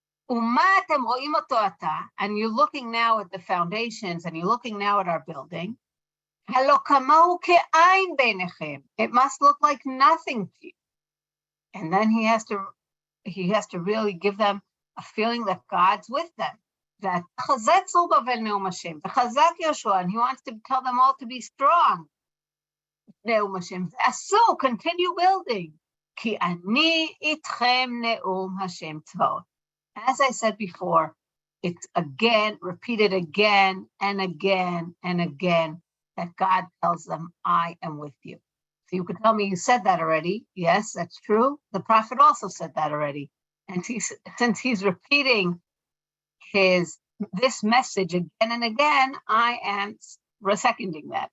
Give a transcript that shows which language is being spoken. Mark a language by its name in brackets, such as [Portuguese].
[Hebrew] ומה אתם רואים אותו עתה, [English] and you're looking now at the foundations, and you're looking now at our building, [Hebrew] הלא כמוהו כעין בעיניכם. [English] It must look like nothing to you. And then he has to really give them a feeling that God's with them. That [Hebrew] חזק צור בבל נאום השם, וחזק יהושע, [English] and he wants to tell them all to be strong. [Hebrew] נאום השם, ועשו, [English] continue building. [Hebrew] כי אני איתכם נאום השם צבאות. [English] As I said before, it's again, repeated again and again and again, that God tells them, I am with you. So you could tell me you said that already. Yes, that's true. The prophet also said that already. And since he's repeating this message again and again, I am seconding that.